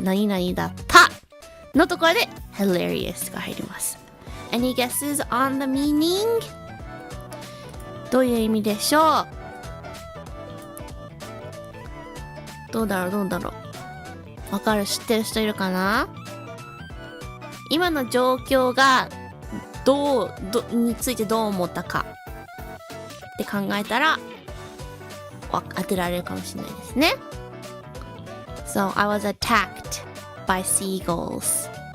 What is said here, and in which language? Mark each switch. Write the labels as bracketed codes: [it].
[ja] 何々だったのところで hilarious が入ります。 [en] Any guesses on the meaning? [ja] どういう意味でしょう？どうだろう。わかる？知ってる人いるかな？今の状況がについてどう思ったかって考えたら当てられるかもしれないですね。 [en] So, I was attacked by seagulls.